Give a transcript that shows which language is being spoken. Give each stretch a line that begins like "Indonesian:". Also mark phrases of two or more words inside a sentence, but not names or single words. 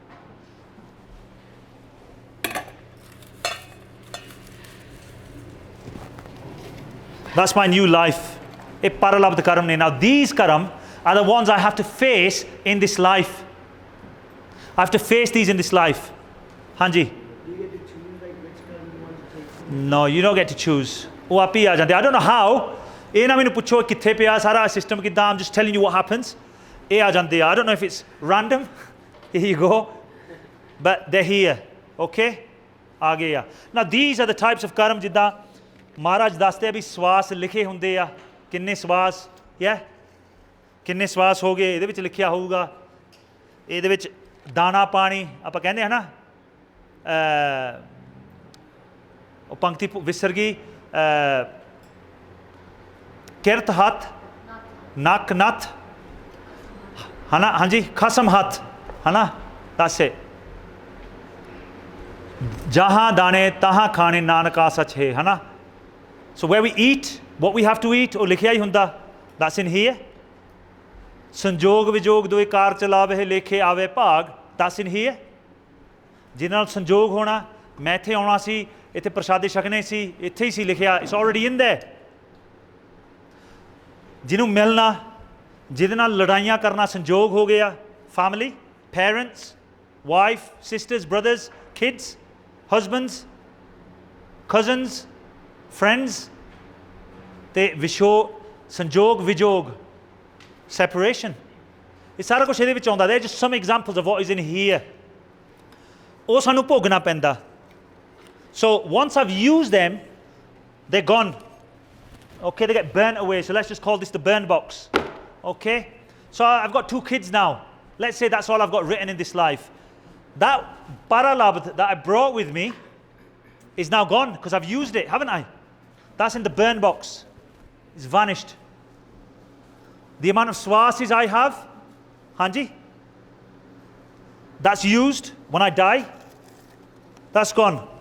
English: That's my new life.
Punjabi: ਪ੍ਰਾਲਬਧ ਕਰਮ ਨੇ.
English: Now these karam are the ones I have to face in this life. I have to face these in this life.
Punjabi: Hanji.
English: No, you don't get to choose.
Punjabi: ਉਹ ਆਪ ਹੀ ਆ ਜਾਂਦੇ।
English: I don't know how.
Punjabi: ਇਹ ਨਾ ਮੈਨੂੰ ਪੁੱਛੋ ਕਿੱਥੇ ਪਿਆ ਸਾਰਾ ਸਿਸਟਮ ਕਿੱਦਾਂ।
English: I'm just telling you what happens.
Punjabi: ਇਹ ਆ ਜਾਂਦੇ ਆ।
English: I don't know if it's random. Here you go. But they're here. Okay?
Punjabi: ਆ ਗਏ ਆ।
English: Now these are the types of karm
Punjabi: ਜਿੱਦਾਂ ਮਹਾਰਾਜ ਦੱਸਦੇ ਆ ਵੀ ਸਵਾਸ ਲਿਖੇ ਹੁੰਦੇ ਆ ਕਿੰਨੇ ਸਵਾਸ ਕਿੰਨੇ ਸਵਾਸ ਹੋ ਗਏ ਇਹਦੇ ਵਿੱਚ ਲਿਖਿਆ ਹੋਊਗਾ ਇਹਦੇ ਵਿੱਚ ਦਾਣਾ ਪਾਣੀ ਆਪਾਂ ਕਹਿੰਦੇ ਹਾਂ ਨਾ ਉਹ ਪੰਕਤੀ ਵਿਸਰ ਗਈ ਕਿਰਤ ਹੱਥ ਨੱਕ ਨੱਥ ਹੈ ਨਾ ਹਾਂਜੀ ਖਸਮ ਹੱਥ ਹੈ ਨਾ ਦੱਸ ਜਹਾਂ ਦਾਣੇ ਤਹਾਂ ਖਾਣੇ ਨਾਨਕ ਆਸਚ ਹੈ ਹੈ ਨਾ
English: so where we eat what we have to eat
Punjabi: ਉਹ ਲਿਖਿਆ ਹੀ ਹੁੰਦਾ
English: that's in here
Punjabi: ਸੰਜੋਗ ਵਿਜੋਗ ਦੋਏ ਕਾਰ ਚਲਾਵੇ ਲੇਖੇ ਆਵੇ ਭਾਗ
English: that's in here
Punjabi: ਜਿਹਦੇ ਨਾਲ ਸੰਜੋਗ ਹੋਣਾ ਮੈਂ ਇੱਥੇ ਆਉਣਾ ਸੀ ਇੱਥੇ ਪ੍ਰਸ਼ਾਦੇ ਛਕਣੇ ਸੀ ਇੱਥੇ ਹੀ ਸੀ ਲਿਖਿਆ
English: it's already in there
Punjabi: ਜਿਹਨੂੰ ਮਿਲਣਾ ਜਿਹਦੇ ਨਾਲ ਲੜਾਈਆਂ ਕਰਨਾ ਸੰਜੋਗ ਹੋ ਗਿਆ
English: family parents wife sisters brothers kids husbands cousins friends
Punjabi: ਤੇ ਸੰਜੋਗ ਵਿਜੋਗ separation ਇਹ ਸਾਰਾ ਕੁਛ ਇਹਦੇ ਵਿੱਚ ਆਉਂਦਾ there
English: are just some examples of what is in here
Punjabi: ਉਹ ਸਾਨੂੰ ਭੋਗਣਾ ਪੈਂਦਾ
English: so once I've used them they're gone okay they get burnt away so let's just call this the burn box okay so I've got 2 kids now let's say that's all I've got written in this life that paralabd that I brought with me is now gone because I've used it haven't I that's in the burn box it's vanished the amount of swasis I have hanji that's used when I die that's gone